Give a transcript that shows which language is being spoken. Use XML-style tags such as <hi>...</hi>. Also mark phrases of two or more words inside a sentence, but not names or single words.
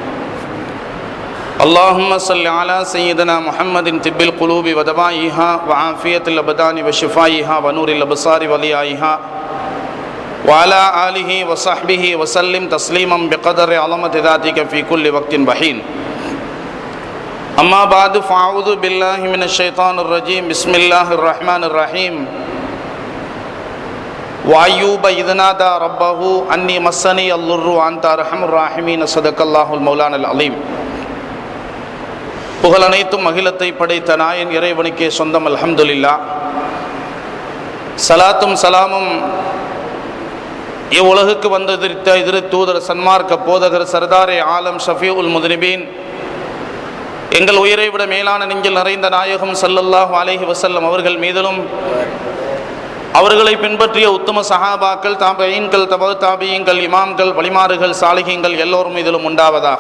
<ar>اللهم صل على سيدنا محمد طب القلوب ودوائها وعافية الأبدان وشفائها ونور الأبصار وليائها وعلى آله وصحبه وسلم تسليما بقدر عظمة ذاتك في كل وقت بحين. أما بعد فأعوذ بالله من الشيطان الرجيم. بسم الله الرحمن الرحيم. وأيوب إذ نادى ربه أني مسني الضر وأنت أرحم الراحمين. صدق الله المولانا العظيم.</ar> <ta>புகழ் அனைத்தும் அகிலத்தை படைத்த நாயன் இறைவனுக்கே சொந்தம். அல்ஹம்துலில்லாஹ். சலாத்தும் சலாமும் இவ்வுலகுக்கு வந்ததிருத்த எதிர் தூதர் சன்மார்க்க போதகர்</ta> <ur>سردار عالم</ur> <ar>شفيع المذنبين</ar> <ta>எங்கள் உயிரை விட மேலான நெஞ்சில் நிறைந்த நாயகம்</ta> <ar>صلى الله عليه وسلم</ar> <ta>அவர்கள் மீதிலும் அவர்களை பின்பற்றிய உத்தம சஹாபாக்கள் தாபீன்கள் தபு தாபீன்கள் இமாம்கள் வலிமாறுகள் சாலிஹீன்கள் எல்லோரும் மீதிலும் உண்டாவதாக.</ta>